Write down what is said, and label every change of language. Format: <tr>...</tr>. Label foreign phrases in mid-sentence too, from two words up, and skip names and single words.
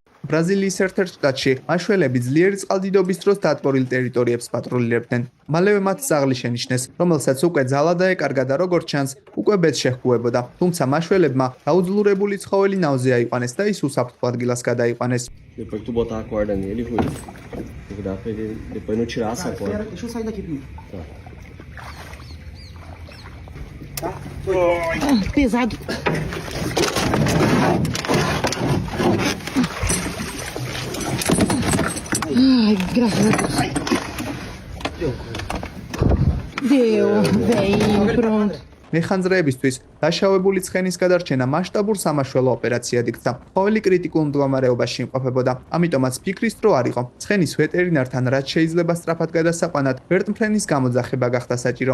<ka>ბრაზილიის ერთ-ერთ შტატში მაშველები ძლიერი წყალდიდობის დროს დატბორილ ტერიტორიებს პატრულირებდნენ. მალევე მათ ძაღლი შენიშნეს, რომელსაც უკვე ძალა დაეკარგა და როგორც ჩანს, უკვე ბედს შეჰყუებოდა. თუმცა მაშველებმა დაუძლურებული ცხოველი ნავზე აიყვანეს და ის უსაფრთხო ადგილას გადაიყვანეს.</ka> <pt>Depois que tu botar a corda nele, Rui, tem que dar pra ele depois não tirar essa corda. Deixa eu sair daqui, Pinho. Tá. Pesado. Ai, graças a Deus. Deu, bem, pronto.</pt> <ka>მეხანძრეებისთვის დაშავებული ცხენის გადარჩენა მასშტაბურ სამაშველო ოპერაციად იქცა. ცხოველი კრიტიკულ მდგომარეობაში იმყოფებოდა. ამიტომაც ფიქრის დრო არ იყო. ცხენის ვეტერინართან რაც შეიძლება სწრაფად გადასაყვანად, ვერტმფრენის გამოძახება გახდა საჭირო.</ka>